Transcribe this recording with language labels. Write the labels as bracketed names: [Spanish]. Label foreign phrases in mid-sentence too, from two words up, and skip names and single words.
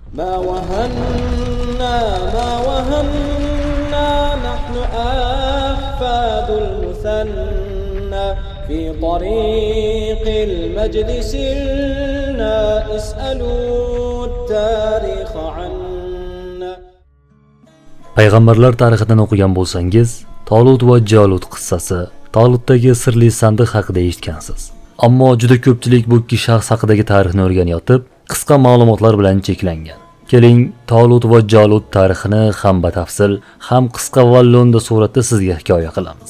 [Arabic] ما وهنا ما وهنا نحن أحفاد المثنى في طريق المجد سرنا اسألوا التاريخ عنا. [Uzbek] Payg'ambarlar tarixidan o'qigan bo'lsangiz, Tolut va Jalut qissasi, Tolutdagi sirli sandiq haqida eshitgansiz. Ammo juda ko'pchilik bu ikki shaxs haqidagi tarixni o'rganayotib, qisqa ma'lumotlar bilan cheklangan. Keling, Tolut va Jalut tarixini ham batafsil, ham qisqa va lo'nda suratda sizga hikoya qilamiz.